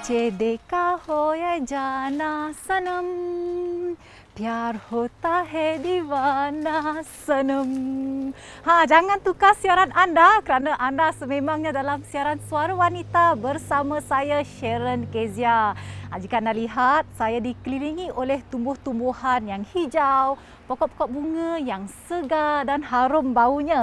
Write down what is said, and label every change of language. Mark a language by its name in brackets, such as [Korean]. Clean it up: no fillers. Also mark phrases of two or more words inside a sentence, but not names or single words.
[Hindi] देखा हो ये जाना सनम, प्यार होता है दीवाना सनम. [Malay] Jangan tukar siaran anda kerana anda sememangnya dalam siaran Suara Wanita bersama saya Sharon Kezia. Jika anda lihat, saya dikelilingi oleh tumbuh-tumbuhan yang hijau, pokok-pokok bunga yang segar dan harum baunya.